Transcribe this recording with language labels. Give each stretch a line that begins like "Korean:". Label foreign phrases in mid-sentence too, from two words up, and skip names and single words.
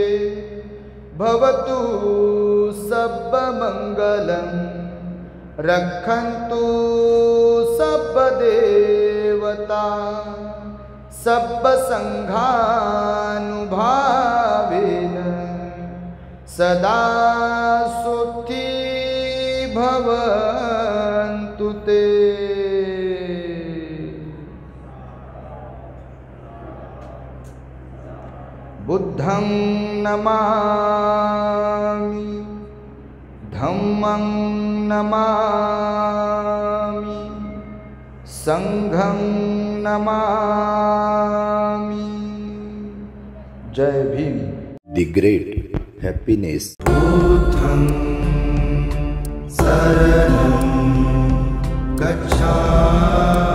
Pali: भवतु सब्ब मंगलम रक्षन्तु सब्ब देवता सब्ब संघानुभावेन सदा भवन्तु ते। बुद्धं नमामि, धम्मं नमामि, संघं नमामि।
Marathi: जय भीम।
English: The great happiness.
Pali: बुद्धं शरणं गच्छामि।